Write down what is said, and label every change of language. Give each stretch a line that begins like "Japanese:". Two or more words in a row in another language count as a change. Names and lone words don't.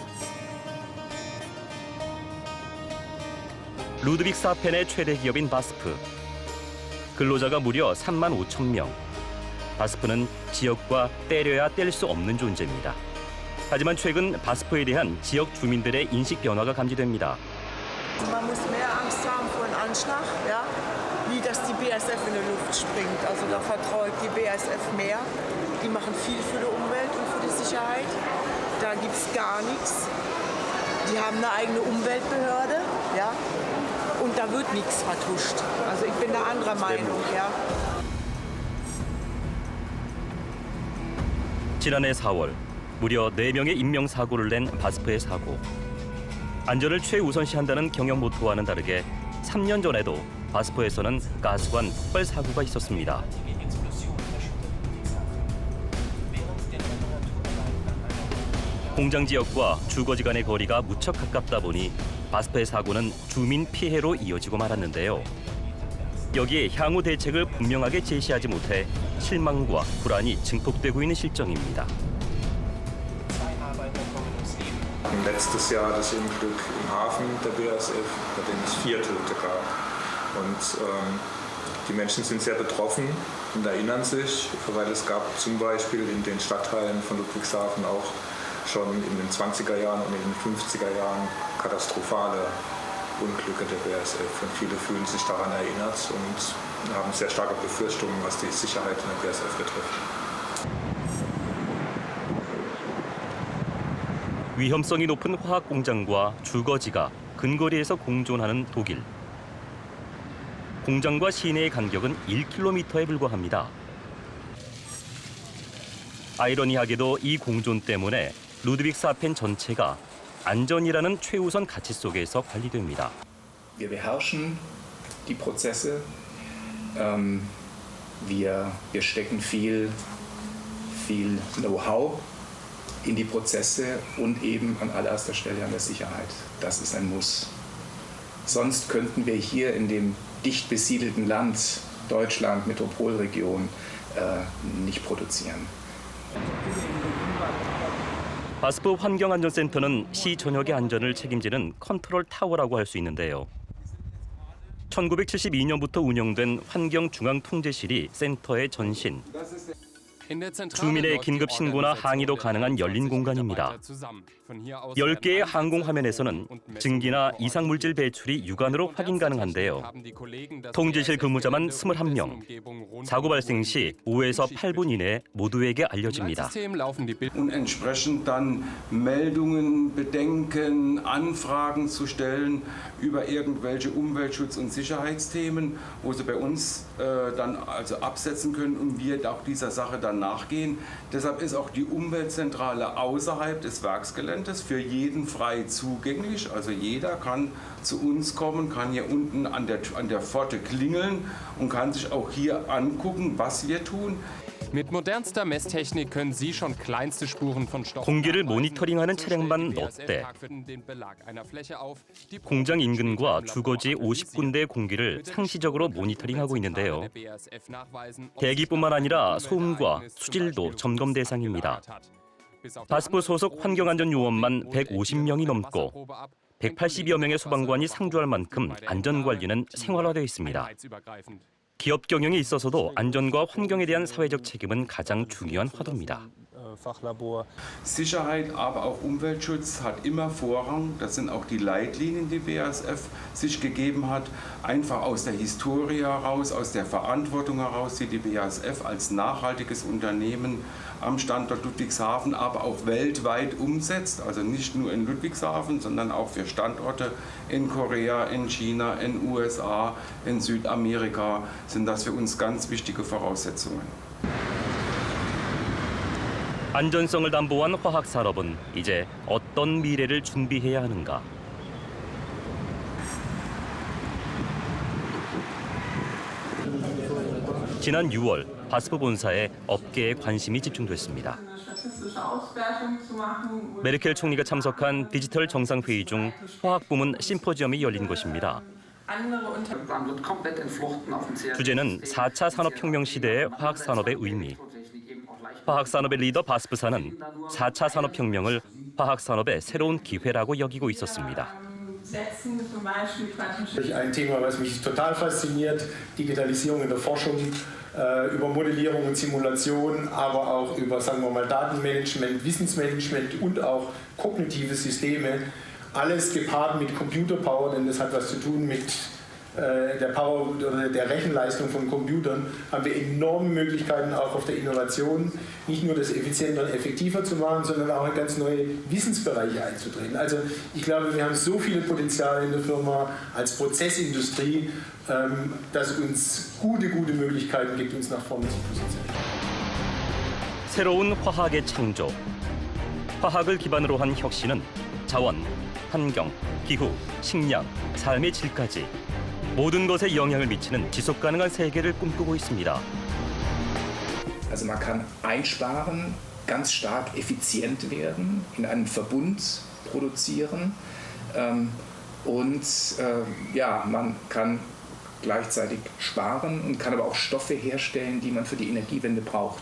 Korean: 루드빅스하펜의 최대 기업인 바스프. 근로자가 무려 3만 5천 명. 바스프는 지역과 떼려야 뗄 수 없는 존재입니다. 하지만 최근 바스프에 대한 지역 주민들의 인식 변화가 감지됩니다.
German: Man muss mehr Angst haben vor einem Anschlag, ja? Wie dass die BASF in die Luft springt. Also da vertraue ich die BASF mehr. Die machen viel für die Umwelt und für die Sicherheit. Da gibt es gar nichts. Die haben eine eigene Umweltbehörde, ja? Und da wird nichts vertuscht. Also ich bin da anderer Meinung, ja.
Korean: 지난해 4월 무려 4명의 인명사고를 낸 바스프의 사고. 안전을 최우선시한다는 경영 모토와는 다르게 3년 전에도 바스프에서는 가스관 폭발 사고가 있었습니다. 공장 지역과 주거지 간의 거리가 무척 가깝다 보니 바스프의 사고는 주민 피해로 이어지고 말았는데요. 여기에 향후 대책을 분명하게 제시하지 못해 실망과 불안이 증폭되고 있는 실정입니다.
German: Letztes Jahr das Unglück im Hafen der BASF, bei dem es 4 Tote gab. Und die Menschen sind sehr betroffen und erinnern sich, weil es gab zum Beispiel in den Stadtteilen von Ludwigshafen auch schon in den 20er Jahren und in den 50er Jahren katastrophale Unglücke der BASF. Und viele fühlen sich daran erinnert und haben sehr starke Befürchtungen, was die Sicherheit in der BASF betrifft.
Korean: 위험성이 높은 화학 공장과 주거지가 근거리에서 공존하는 독일. 공장과 시내의 간격은 1km에 불과합니다. 아이러니하게도 이 공존 때문에 루드빅스하펜 전체가 안전이라는 최우선 가치 속에서 관리됩니다.
German: Wir beherrschen die Prozesse. Wir stecken viel Know-how in die Prozesse und eben an allererster Stelle an der Sicherheit. Das ist ein Muss. Sonst könnten wir hier in dem dicht besiedelten Land, Deutschland, Metropolregion, nicht produzieren.
Korean: 바스프 환경안전센터는 시 전역의 안전을 책임지는 컨트롤 타워라고 할 수 있는데요. 1972년부터 운영된 환경중앙통제실이 센터의 전신. 주민의 긴급 신고나 항의도 가능한 열린 공간입니다. 10개의 항공 화면에서는 증기나 이상물질 배출이 육안으로 확인 가능한데요. 통제실 근무자만 21명. 사고 발생 시 5에서 8분 이내에 모두에게 알려집니다.
German: Und entsprechend dann Meldungen, Bedenken, Anfragen zu stellen über irgendwelche Umweltschutz- und Sicherheitsthemen, wo sie bei uns dann also absetzen können und wir auch dieser Sache dann nachgehen. Deshalb ist auch die Umweltzentrale außerhalb des Werksgeländes für jeden frei zugänglich. Also jeder kann zu uns kommen, kann hier unten an der Pforte klingeln und kann sich auch hier angucken, was wir tun. Mit modernster Messtechnik können Sie schon kleinste Spuren von Stoffen
Korean: 공기를 모니터링하는 차량만 몇 대. 공장 인근과 주거지 50군데의 공기를 상시적으로 모니터링하고 있는데요. 대기뿐만 아니라 소음과 수질도 점검 대상입니다. 바스프 소속 환경안전요원만 150명이 넘고 180여 명의 소방관이 상주할 만큼 안전관리는 생활화되어 있습니다. 기업 경영에 있어서도 안전과 환경에 대한 사회적 책임은 가장 중요한 화두입니다.
German: Sicherheit, aber auch Umweltschutz hat immer Vorrang. Das sind auch die Leitlinien, die BASF sich gegeben hat. Einfach aus der Historie heraus, aus der Verantwortung heraus, die die BASF als nachhaltiges Unternehmen am Standort Ludwigshafen, aber auch weltweit umsetzt. Also nicht nur in Ludwigshafen, sondern auch für Standorte in Korea, in China, in USA, in Südamerika sind das für uns ganz wichtige Voraussetzungen.
Korean: 안전성을 담보한 화학 산업은 이제 어떤 미래를 준비해야 하는가? 지난 6월 바스프 본사에 업계에 관심이 집중됐습니다. 메르켈 총리가 참석한 디지털 정상회의 중 화학부문 심포지엄이 열린 것입니다. 주제는 4차 산업혁명 시대의 화학산업의 의미. 화학산업의 리더 바스프사는 4차 산업혁명을 화학산업의 새로운 기회라고 여기고 있었습니다.
German: Ein Thema, was mich total fasziniert, Digitalisierung in der Forschung, über Modellierung und Simulation, aber auch über, sagen wir mal, Datenmanagement, Wissensmanagement und auch kognitive Systeme. Alles gepaart mit Computerpower, denn das hat was zu tun mit der Power oder der Rechenleistung von Computern, haben wir enorme Möglichkeiten auch auf der Innovation, nicht nur das effizienter und effektiver zu machen, sondern auch in ganz neue Wissensbereiche einzutreten. Also ich glaube, wir haben so viele Potenziale in der Firma als Prozessindustrie, dass es uns gute Möglichkeiten gibt, uns nach vorne zu positionieren.
Korean: 새로운 화학의 창조. 화학을 기반으로 한 혁신은 자원, 환경, 기후, 식량, 삶의 질까지 모든 것에 영향을 미치는 지속 가능한 세계를 꿈꾸고 있습니다.
German: Also man kann einsparen, ganz stark effizient werden, in einem Verbund produzieren und man kann gleichzeitig sparen und kann aber auch Stoffe herstellen, die man für die Energiewende braucht.